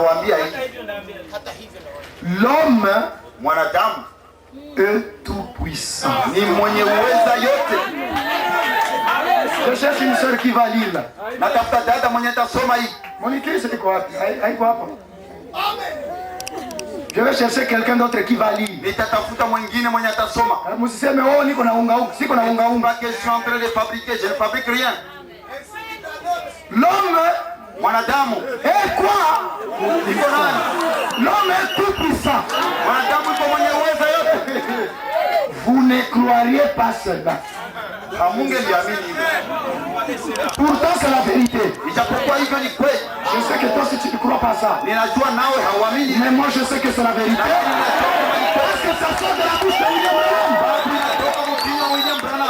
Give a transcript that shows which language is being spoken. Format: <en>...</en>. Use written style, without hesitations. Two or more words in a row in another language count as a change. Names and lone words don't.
<fr>L'homme est tout puissant. Je cherche une soeur qui va lire là. Mon écrit c'est quoi? Je vais chercher quelqu'un d'autre qui va lire.</fr> <sw>Musiseme oh niko na unga unga, siko na unga unga.</sw> <fr>Je suis en train de fabriquer, je ne fabrique rien. L'homme</fr> <sw>mwanadamu</sw> <fr>est quoi? L'homme est tout puissant.</fr> <sw>Mwanadamu iko mwenye uwezo yote.</sw> <fr>Vous ne croiriez pas cela. Pourtant c'est la vérité. Je sais que toi si tu ne crois pas ça, mais moi je sais que c'est la vérité. Parce que ça sort de la bouche de William Branham.</fr>